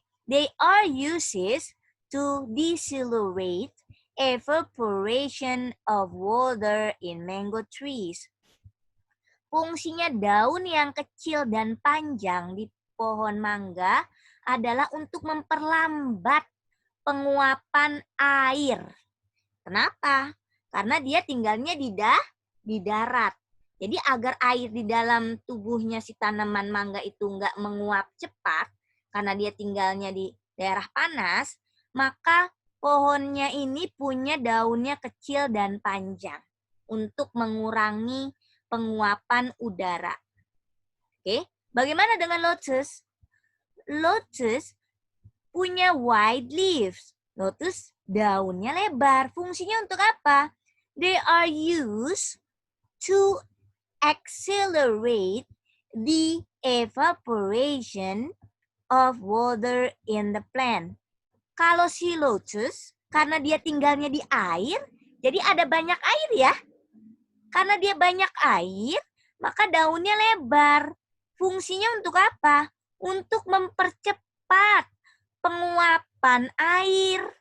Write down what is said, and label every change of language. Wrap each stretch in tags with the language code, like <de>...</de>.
<en>They are used to decelerate evaporation of water in mango trees.</en> <id>Fungsinya daun yang kecil dan panjang di pohon mangga adalah untuk memperlambat penguapan air. Kenapa? Karena dia tinggalnya di darat. Jadi agar air di dalam tubuhnya si tanaman mangga itu nggak menguap cepat, karena dia tinggalnya di daerah panas, maka pohonnya ini punya daunnya kecil dan panjang untuk mengurangi penguapan udara. Oke, bagaimana dengan lotus? Lotus punya</id> <en>wide leaves.</en> <id>Lotus daunnya lebar. Fungsinya untuk apa?</id> <en>They are used to accelerate the evaporation of water in the plant.</en> <id>Kalau si lotus, karena dia tinggalnya di air, jadi ada banyak air ya. Karena dia banyak air, maka daunnya lebar. Fungsinya untuk apa? Untuk mempercepat penguapan air.</id>